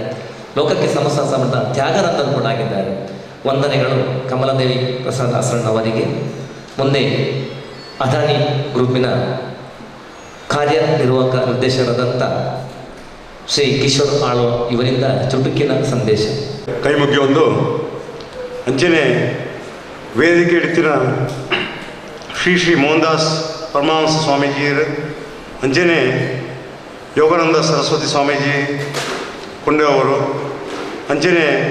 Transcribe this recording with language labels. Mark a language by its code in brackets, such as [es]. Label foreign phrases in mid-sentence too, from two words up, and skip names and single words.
[kn] ಲೋಕಕ್ಕೆ ಸಮಸ್ತ ತ್ಯಾಗರಂದರು ಕೂಡ ಆಗಿದ್ದಾರೆ. ವಂದನೆಗಳು ಕಮಲಾದೇವಿ ಪ್ರಸಾದ್ ಆಸರಣ್ಣ ಅವರಿಗೆ. ಮುಂದೆ ಅದಾನಿ ಗ್ರೂಪಿನ ಕಾರ್ಯನಿರ್ವಾಹಕ ನಿರ್ದೇಶಕರಾದಂಥ ಶ್ರೀ ಕಿಶೋರ್ ಆಳ್ವ ಇವರಿಂದ ಚುಟುಕಿನ ಸಂದೇಶ. [tcy] ಕೈ ಮುಗಿಯೊಂದು ಅಂಚನೆ ವೇದಿಕೆ ಇಡ್ತಿನ ಶ್ರೀ ಮೋಹನ್ದಾಸ್ ಪರಮಹಂಸ ಸ್ವಾಮೀಜಿಯರು, ಅಂಚನೆ ಯೋಗಾನಂದ ಸರಸ್ವತಿ ಸ್ವಾಮೀಜಿ ಕೊಂಡೆ ಅವರು, ಅಂಚನೆ